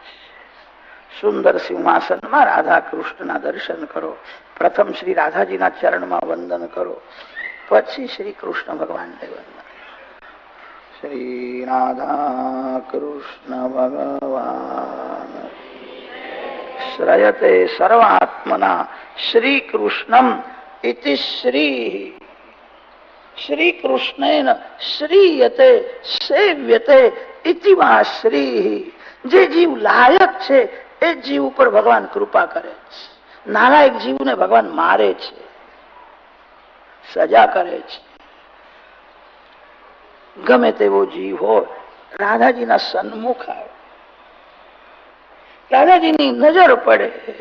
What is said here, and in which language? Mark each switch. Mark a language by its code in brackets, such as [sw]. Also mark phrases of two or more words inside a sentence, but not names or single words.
[gu] સુંદર સિંહાસનમાં રાધા કૃષ્ણના દર્શન કરો. પ્રથમ શ્રી રાધાજીના ચરણમાં વંદન કરો, પછી શ્રી કૃષ્ણ ભગવાનને વંદન. [sa] શ્રી રાધા કૃષ્ણ ભગવાન श्रयते सर्वात्मना श्री कृष्णम इति श्री। श्री कृष्णेन श्रीयते सेव्यते इति वा श्री। [gu] જે જીવ લાયક છે એ જીવ ઉપર ભગવાન કૃપા કરે છે. નાલાયક જીવને ભગવાન મારે છે, સજા કરે છે. ગમે તેવો જીવ હોય રાધાજીના સન્મુખ આવે, રાધાજીની નજર પડે.